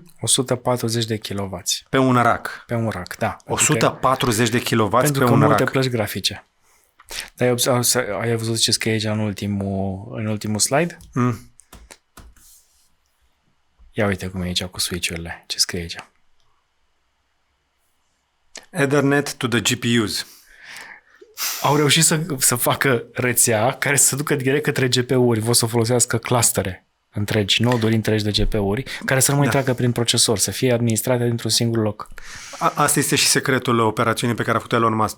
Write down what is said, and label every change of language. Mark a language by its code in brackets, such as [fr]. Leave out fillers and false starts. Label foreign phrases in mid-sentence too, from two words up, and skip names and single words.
[ro] 140 de kW. Pe un rack. Pe un rack, da. 140 de kW pe un rack. Pentru că multe plăci grafice. Dar ai văzut ce scrie aici în ultimul slide? Ia uite cum e aici cu switch-urile. Ce scrie aici? [en] Ethernet to the GPUs. [ro] Au reușit să facă rețea care să ducă direct către GPU-uri. Vor să folosească clustere întregi, noduri întregi de GPU-uri, care să nu mai treacă prin procesor, să fie administrate dintr-un singur loc. Asta este și secretul operațiunii pe care a făcut Elon Musk.